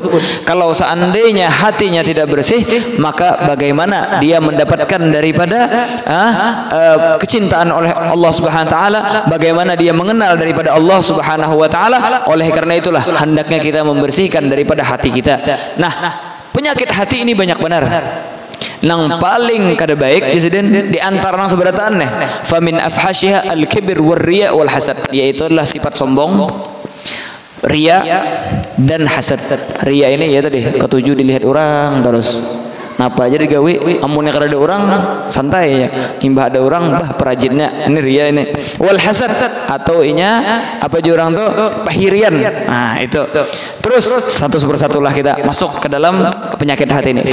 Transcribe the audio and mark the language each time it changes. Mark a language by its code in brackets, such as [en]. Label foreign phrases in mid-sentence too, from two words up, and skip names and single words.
[id] Kalau seandainya hatinya tidak bersih, maka bagaimana dia mendapatkan daripada kecintaan oleh Allah [ar] سبحانه وتعالى, [id] bagaimana dia mengenal daripada Allah [ar] سبحانه وتعالى. [id] Oleh karena itulah hendaknya kita membersihkan daripada hati kita. Nah, penyakit hati ini banyak benar. [bjn] Nang paling kada baik di antara nang seberataan nih, [ar] فمن أفحشها الكبر والرياء والحسد, [bjn] yaitu adalah sifat sombong, riya dan hasad. [id] Riya ini ya tadi ketujuh dilihat orang terus. [bjn] Napa aja digawi, amunnya kada ada orang santai ya, imbah ada orang bah perajinnya, ini ria ini. [ar] والحسد, [bjn] atau inya apa aja orang tuh pahirian. [id] Nah itu. Terus satu persatulah kita masuk ke dalam penyakit hati ini.